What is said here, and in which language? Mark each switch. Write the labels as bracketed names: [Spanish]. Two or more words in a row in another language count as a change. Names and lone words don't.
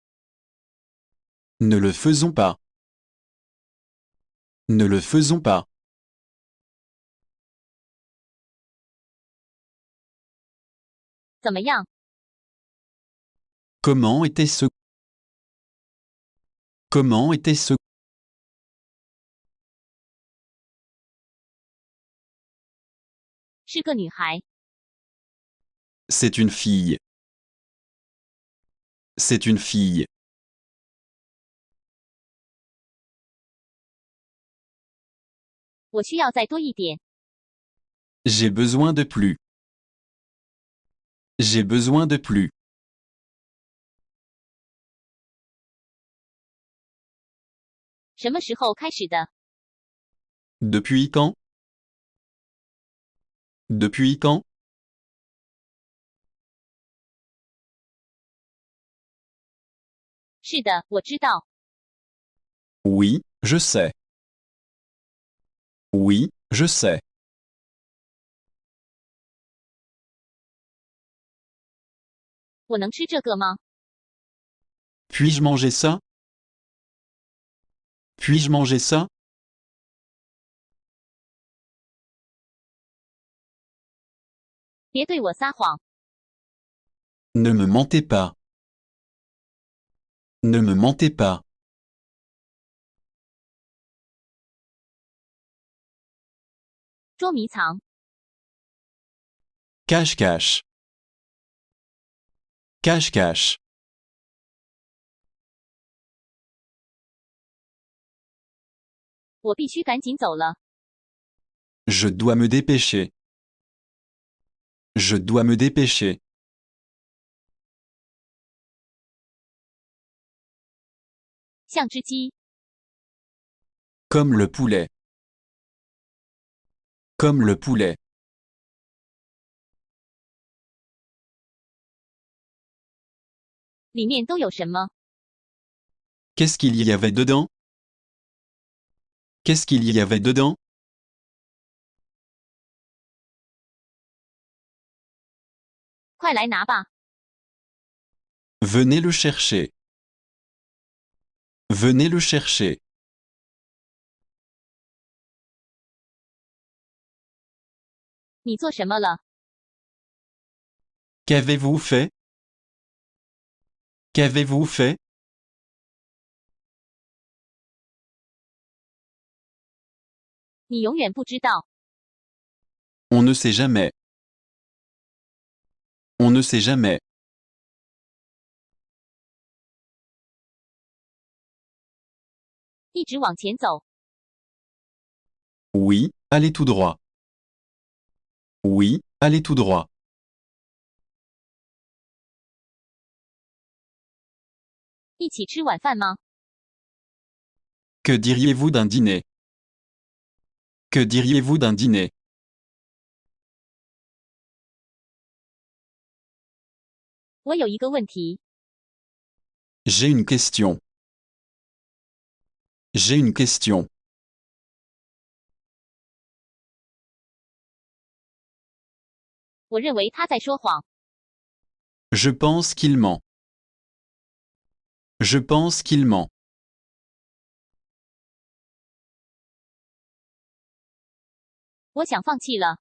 [French] Ne le faisons pas. Ne le faisons pas. [Chinese] 怎么样？ [French] Comment était ce? Comment était ce? [Chinese] 是个女孩。 [French] C'est une fille. C'est une fille. [Chinese] 我需要再多一点。 [French] J'ai besoin de plus. J'ai besoin de plus. [Chinese] 什么时候开始的？ [French] Depuis quand? Depuis quand? [Chinese] 是的，我知道。 [French] Oui, je sais. Oui, je sais. [Chinese] 我能吃这个吗？ [French] Puis-je manger ça? Puis-je manger ça? [Chinese] 别对我撒谎。 [French] Ne me mentez pas. Ne me mentez pas. [Chinese] 捉迷藏。 [French] Cache-cache. Cache-cache. [Chinese] 我必须赶紧走了。 [French] Je dois me dépêcher. Je dois me dépêcher. [Chinese] 像只鸡， [French] Comme le poulet. Comme le poulet. [Chinese] 里面都有什么？ [French] Qu'est-ce qu'il y avait dedans? Qu'est-ce qu'il y avait dedans? [Chinese] 快来拿吧！ [French] Venez le chercher. Venez le chercher. [Chinese] 你做什么了？ [French] Qu'avez-vous fait? Qu'avez-vous fait? [Chinese] 你永远不知道。 [French] On ne sait jamais. On ne sait jamais. [Chinese] 一直往前走， [French] Oui, allez tout droit. Oui, allez tout droit. [Chinese] 一起吃晚饭吗？ [French] Que diriez-vous d'un dîner? Que diriez-vous d'un dîner? [Chinese] 我有一个问题， [French] J'ai une question. J'ai une question. [Chinese] 我认为他在说谎。 [French] Je pense qu'il ment. Je pense qu'il ment. [Chinese] 我想放弃了。